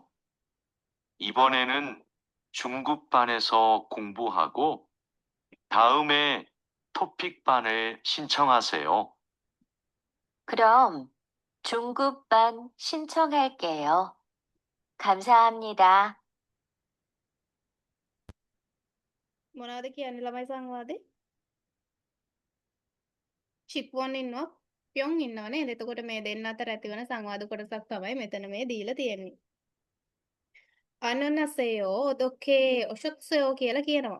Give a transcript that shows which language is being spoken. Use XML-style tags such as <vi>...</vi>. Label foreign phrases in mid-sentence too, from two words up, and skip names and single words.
<ko>이번에는 중급반에서 공부하고 다음에 토픽반을 신청하세요. 그럼 중급반 신청할게요. 감사합니다.</ko> <si>මොනවද කියන්නේ ළමයි සංවාදේ? චිප්වන් ඉන්නවා පියොන් ඉන්නවා නේද? එතකොට මේ දෙන්න අතර ඇතිවන සංවාද කොටසක් තමයි මෙතන මේ දීලා තියෙන්නේ.</si> <ko>안녕하세요 어떻게 오셨어요</ko> <si>කියලා කියනවා.</si>